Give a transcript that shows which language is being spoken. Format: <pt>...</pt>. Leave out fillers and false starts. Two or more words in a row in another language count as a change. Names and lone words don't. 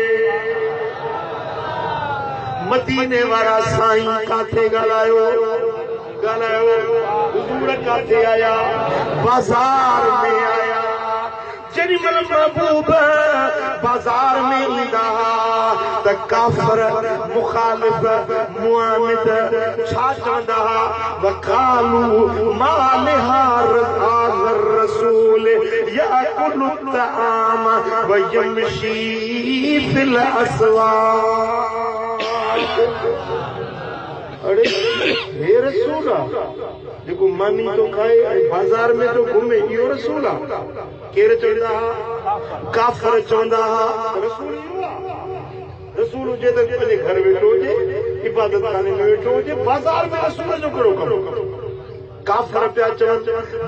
<sd>मदीने वारा साईं काथे ॻाल्हायो हुज़ूर काथे आया बाज़ार में आया जेॾी महिल महबूब बाज़ार में ईंदा त काफ़िर मुखालिफ़ मुआनिद छा चवंदा</sd> <ar>وقالوا ما لهذا الرسول يأكل الطعام ويمشي في الأسواق</ar> <sd>अरे हे रसूल जेको मानी तो खाए बाज़ार में तो घुमे इहो रसूल आहे केर चवंदा काफ़िर चवंदा रसूल रसूल हुजे त पंहिंजे घर वेठो हुजे इबादत खाने में वेठो हुजे बाज़ार में रसूल जो कहिड़ो कमु काफ़िर पिया चवनि</sd>